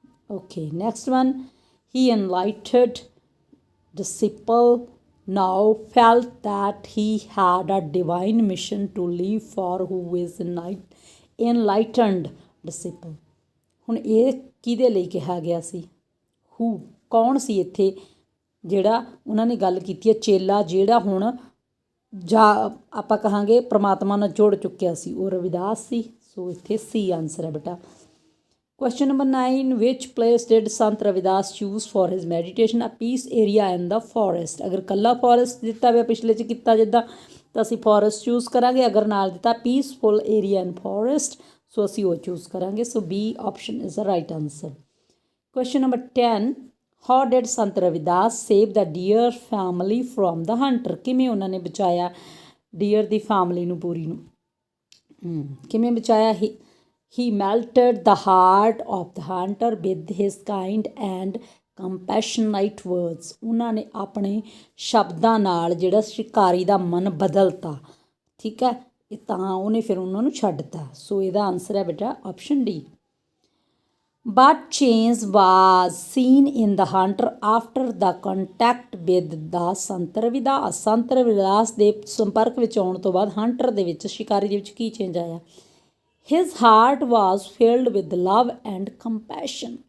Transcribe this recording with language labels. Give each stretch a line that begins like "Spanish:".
English: Okay next one he enlightened disciple now felt that he had a divine mission to live for who is enlightened disciple।
Punjabi: ਹੁਣ ਇਹ ਕਿਹਦੇ ਲਈ ਕਿਹਾ ਗਿਆ ਸੀ? ਹੂ ਕੌਣ ਸੀ ਇੱਥੇ ਜਿਹੜਾ ਉਹਨਾਂ ਨੇ ਗੱਲ ਕੀਤੀ ਹੈ ਚੇਲਾ ਜਿਹੜਾ ਹੁਣ ਜਾ ਆਪਾਂ ਕਹਾਂਗੇ ਪ੍ਰਮਾਤਮਾ ਨਾਲ ਜੁੜ ਚੁੱਕਿਆ ਸੀ, ਉਹ ਰਵਿਦਾਸ ਸੀ। ਸੋ ਇੱਥੇ ਸੀ ਆਨਸਰ ਹੈ ਬੇਟਾ।
English: Question number 9 which place did Sant Ravidas choose for his meditation? A peace area in the forest।
Punjabi: अगर कल्ला forest ਦਿੱਤਾ ਹੋਇਆ ਪਿਛਲੇ 'ਚ ਕੀਤਾ ਜਿੱਦਾਂ ਤਾਂ ਅਸੀਂ forest choose ਕਰਾਂਗੇ, ਅਗਰ ਨਾਲ ਦਿੱਤਾ
English: peaceful area in forest
Punjabi: ਸੋ ਅਸੀਂ ਉਹ choose ਕਰਾਂਗੇ।
English: So B option is the right answer। Question number 10 how did Sant Ravidas save the deer family from the hunter?
Punjabi: ਕਿਵੇਂ ਉਹਨਾਂ ਨੇ ਬਚਾਇਆ deer ਦੀ family ਨੂੰ ਪੂਰੀ ਨੂੰ ਕਿਵੇਂ ਬਚਾਇਆ?
English: He melted the heart of the hunter with his kind and compassionate words।
Punjabi: ਉਹਨਾਂ ਨੇ ਆਪਣੇ ਸ਼ਬਦਾਂ ਨਾਲ ਜਿਹੜਾ ਸ਼ਿਕਾਰੀ ਦਾ ਮਨ ਬਦਲਤਾ ਠੀਕ ਹੈ, ਇਹ ਤਾਂ ਉਹਨੇ ਫਿਰ ਉਹਨਾਂ ਨੂੰ ਛੱਡਤਾ। ਸੋ ਇਹਦਾ ਆਨਸਰ ਹੈ ਬੇਟਾ option D.
English: But change was seen in the hunter after the contact with the Sant Ravidas।
Punjabi: Sant Ravidas ਦੇ ਸੰਪਰਕ ਵਿੱਚ ਆਉਣ ਤੋਂ ਬਾਅਦ ਹੰਟਰ ਦੇ ਵਿੱਚ ਸ਼ਿਕਾਰੀ ਦੇ ਵਿੱਚ ਕੀ ਚੇਂਜ ਆਇਆ?
English: His heart was filled with love and compassion।